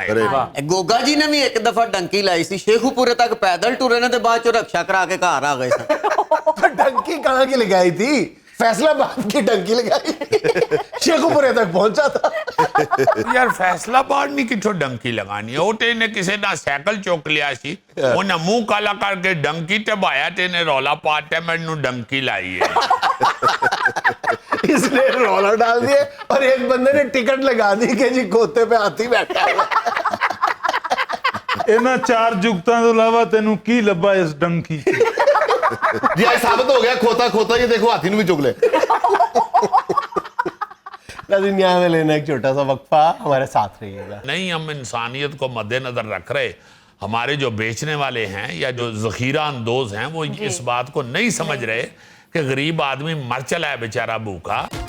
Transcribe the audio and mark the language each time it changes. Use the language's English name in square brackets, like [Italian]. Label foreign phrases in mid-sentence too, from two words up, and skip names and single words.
[Punjabi] گوگا جی نے بھی ایک دفعہ ڈنکی لائی سی شیخو پورے تک پیدل ٹورے نے تے بعد چ رکشا کرا کے گھر آ گئے سن [Urdu] ڈنکی کہاں کی لگائی تھی؟ فیصلہ آباد کی ڈنکی لگائی، شیخو پورے تک پہنچا تھا [Punjabi] یار فیصلہ آباد نہیں کچھو ڈنکی لگانی ہے اوٹے نے کسے نہ سیکل چوک لیا سی انہیں منہ کالا کر کے ڈنکی تے بایا تے نے رولا پاتے میں نو ڈنکی لائی ہے [Urdu] اس نے رولر ڈال دیے اور ایک بندے نے ٹکٹ لگا دی کہ جی کھوتے پہ ہاتھی بیٹھا ہے [Punjabi] ਇਹਨਾਂ ਚਾਰ ਜੁਗਤਾਂ ਤੋਂ ਇਲਾਵਾ ਤੈਨੂੰ ਕੀ ਲੱਭਾ ਇਸ ਡੰਕੀ 'ਚ? [Urdu] جی آج ثابت ہو گیا کھوتا کھوتا یہ دیکھو ہاتھی نے بھی چک لے ناظرین یہاں میں لینا ایک چھوٹا سا وقفہ، ہمارے ساتھ رہیے گا۔ نہیں ہم انسانیت کو مد نظر رکھ رہے، ہمارے جو بیچنے والے ہیں یا جو ذخیرہ اندوز ہیں وہ اس بات کو نہیں سمجھ رہے کہ غریب آدمی مر چلا ہے بیچارہ بھوکا۔